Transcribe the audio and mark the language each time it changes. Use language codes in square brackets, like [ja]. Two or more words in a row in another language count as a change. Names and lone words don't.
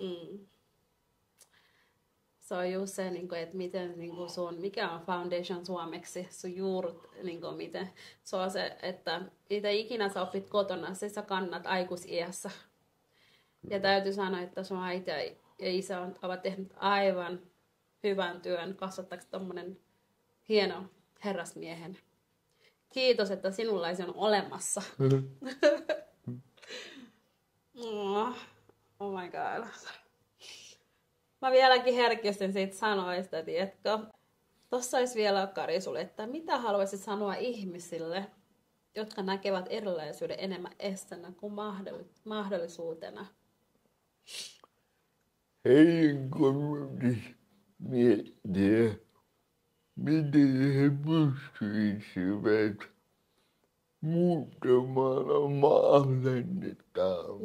[fi] Se on just se, että miten mikä on foundation suomeksi, sun juurut, miten se on se, että mitä ikinä sä opit kotona, se sä kannat aikuisiässä. Ja täytyy sanoa, että sun äiti ja isä ovat tehneet aivan hyvän työn kasvattaaksesi tommonen hieno herrasmiehen. Kiitos, että sinullaisi on olemassa. [en] Oh my god. [fi] Mä vieläkin herkistyn siitä sanoista, tiedätkö? Tossa olisi vielä Kari sulle, että mitä haluaisit sanoa ihmisille, jotka näkevät erilaisuuden enemmän estänä kuin mahdollisuutena? Heidän kannattaa miettiä, miten he pystyisivät muuttamaan omaa asennettaan.